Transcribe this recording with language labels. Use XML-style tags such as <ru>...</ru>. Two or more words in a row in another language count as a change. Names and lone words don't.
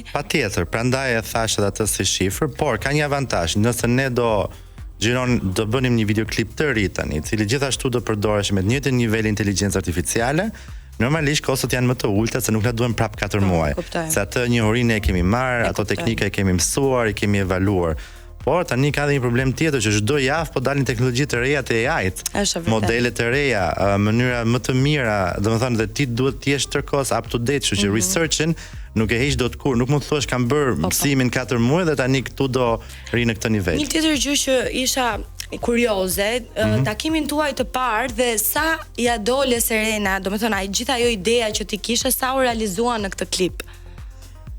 <sq>Patjetër, prandaj e thash edhe atë si shifër, por ka një avantazh, nëse ne do bënim një videoklip të ri tani, i cili gjithashtu do përdoresh me të njëjtin nivel inteligjencë artificiale, normalisht kostot janë më të ulta se nuk na duhen prap 4 muaj. Se atë njohurinë e kemi marr, ato teknika e kemi mësuar, i kemi evaluar. Por tani ka dhe një problem tjetër që çdo javë po dalin teknologji të reja të AI-t, modele të reja, mënyra më të mira, domethënë dhe ti duhet të jesh tërkohës</sq> <en>up to date,</en> <sq>kështu që researchin nuk e heq dot kur, nuk mund të thuash kam bërë mësimin 4 muaj dhe tani këtu do ri në këtë nivel. Një tjetër gjë që isha kurioze, takimin tuaj të parë dhe sa ja dole Serena, domethënë ai gjithë ajo ideja që ti kishe sa u realizua në këtë klip.</sq>